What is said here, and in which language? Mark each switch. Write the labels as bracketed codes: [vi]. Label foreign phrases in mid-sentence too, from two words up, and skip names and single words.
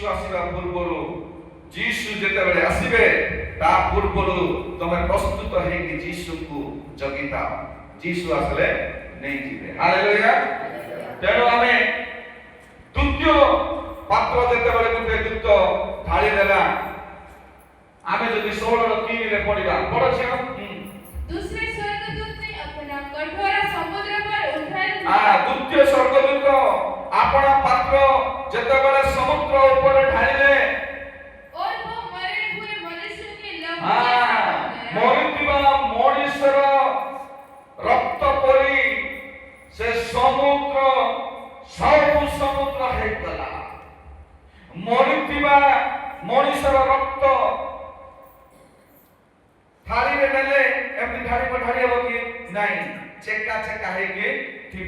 [or] ଆସିବା ପୂର୍ବରୁ ଯୀଶୁ ଯେତେବେଳେ ଆସିବେ ତା ପୂର୍ବରୁ ତମେ ପ୍ରସ୍ତୁତ ହେଇକି ଯୀଶୁକୁ ଜଗିଥାଅ। ଯୀଶୁ ଆସିଲେ ନେଇଯିବେ। ହାଲେଲୁୟା। ତେଣୁ ଆମେ ଦ୍ୱିତୀୟ ପାତ୍ର ଯେତେବେଳେ ଗୋଟେ ଦୂତ ଢାଳି ଦେଲା, ଆମେ ଯଦି 16:3 ପଢିବା, ବଡ ଝିଅ [hi] दूसरे स्वर्गदूत ने अपना कटोरा समुद्र पर उठा लिया। [or] ଦ୍ୱିତୀୟ ସ୍ୱର୍ଗଦୂତ ଆପଣା ପାତ୍ର ଯେତେବେଳେ ସମୁଦ୍ର ଉପରେ ଢାଳିଲେ, [hi] और वो मरे हुए मनुष्य के लहू जैसा हो गया। [or] ମରିଥିବା ମଣିଷର ରକ୍ତ ପରି ସେ ସମୁଦ୍ର ସବୁ ସମୁଦ୍ର ହେଇଗଲା। ମରିଥିବା ମଣିଷର ରକ୍ତ ଥାଳିରେ ନେଲେ ଏମିତି ଢାଳି ହେବ କି ନାଇଁ, ଚେକା ଚେକା ହେଇକି ଥିବ।